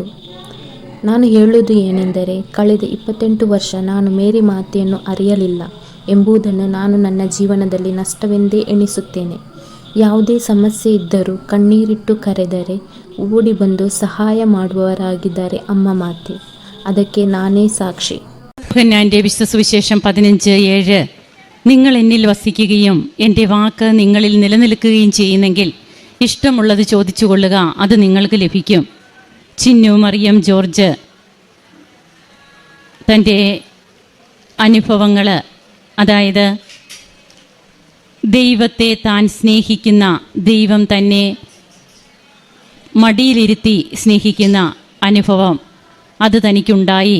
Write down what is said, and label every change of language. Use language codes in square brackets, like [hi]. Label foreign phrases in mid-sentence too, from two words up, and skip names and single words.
[kn] ನಾನು ಹೇಳುವುದು ಏನೆಂದರೆ, ಕಳೆದ 28 ವರ್ಷ ನಾನು ಮೇರಿ ಮಾತೆಯನ್ನು ಅರಿಯಲಿಲ್ಲ ಎಂಬುದನ್ನು ನಾನು ನನ್ನ ಜೀವನದಲ್ಲಿ ನಷ್ಟವೆಂದೇ ಎಣಿಸುತ್ತೇನೆ. ಯಾವುದೇ ಸಮಸ್ಯೆ ಇದ್ದರೂ ಕಣ್ಣೀರಿಟ್ಟು ಕರೆದರೆ ಓಡಿ ಬಂದು ಸಹಾಯ ಮಾಡುವವರಾಗಿದ್ದಾರೆ ಅಮ್ಮ ಮಾತೆ. ಅದಕ್ಕೆ ನಾನೇ സാക്ഷി. [ml] യോഹന്നാന്റെ വിശുദ്ധ സുവിശേഷം 15:7 നിങ്ങൾ എന്നിൽ വസിക്കുകയും എൻ്റെ വാക്ക് നിങ്ങളിൽ നിലനിൽക്കുകയും ചെയ്യുന്നെങ്കിൽ ഇഷ്ടമുള്ളത് ചോദിച്ചു കൊള്ളുക, അത് നിങ്ങൾക്ക് ലഭിക്കും. ചിന്നു മറിയം ജോർജ് തൻ്റെ അനുഭവങ്ങൾ, അതായത് ദൈവത്തെ താൻ സ്നേഹിക്കുന്ന, ദൈവം തന്നെ മടിയിലിരുത്തി സ്നേഹിക്കുന്ന അനുഭവം അത് തനിക്കുണ്ടായി.